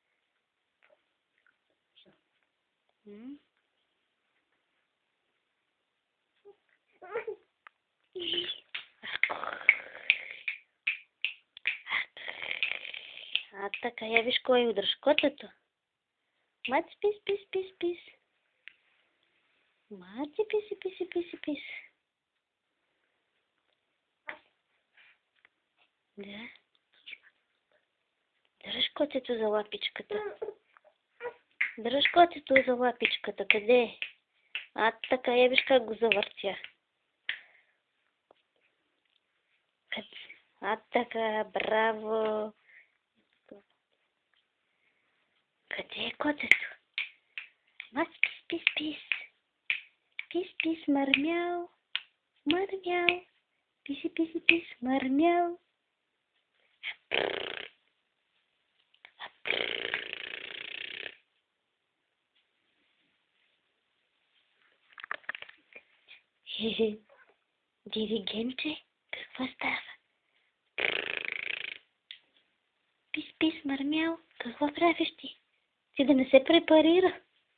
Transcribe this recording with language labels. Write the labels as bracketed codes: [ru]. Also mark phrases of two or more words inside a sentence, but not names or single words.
[bg] А така, я виж кой удръж котето. Маци, пис, пис, пис, пис. Маци, писи, писи, писи, пис. Да. Дръж котето за лапичката. Дръж котето за лапичката. Къде е? А така, я виж как го завъртя. А така, браво. Къде е котето? Мас, пис, пис, пис. Пис, пис, мърмял. Мърмял. Писи, писи, пис, мърмял. Диригенте, какво става? Пис, пис, мърмял, какво правиш ти? Ти да не се препарира.